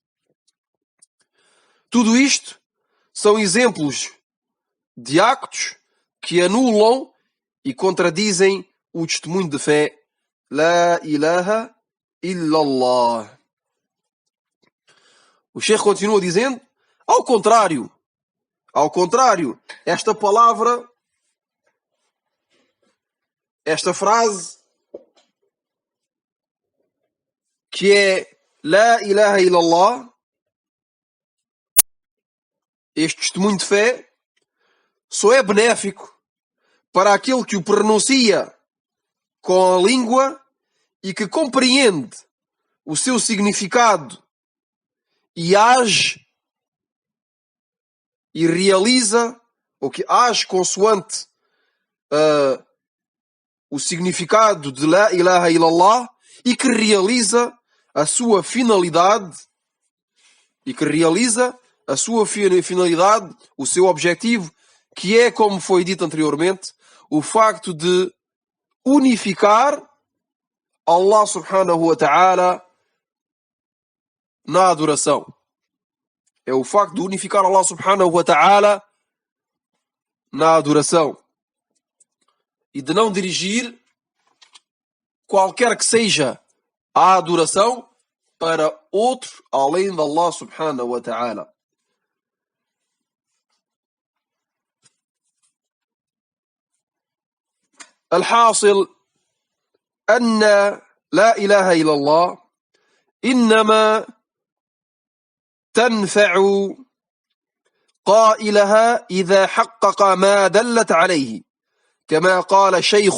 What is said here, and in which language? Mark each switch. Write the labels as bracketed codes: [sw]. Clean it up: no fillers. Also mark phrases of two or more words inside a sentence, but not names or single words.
[pt] Tudo isto são exemplos de actos que anulam e contradizem o testemunho de fé [ar] لا إله إلا الله. [pt] O Sheikh continua dizendo, ao contrário, esta palavra, esta frase, [ar] لا إله إلا الله, [pt] este testemunho de fé, só é benéfico para aquele que o pronuncia com a língua e que compreende o seu significado e age e realiza, ou que age consoante o significado de [ar] لا إله إلا الله, [pt] e que realiza a sua finalidade, o seu objetivo, que é, como foi dito anteriormente, o facto de unificar Allah [ar] سبحانه وتعالى [pt] na adoração. É o facto de unificar Allah [ar] سبحانه وتعالى [pt] na adoração e de não dirigir qualquer que seja a adoração para outro além de Allah [ar] سبحانه وتعالى. الحاصل أن لا إله إلا الله إنما تنفع قائلها إذا حقق ما دلت عليه، كما قال الشيخ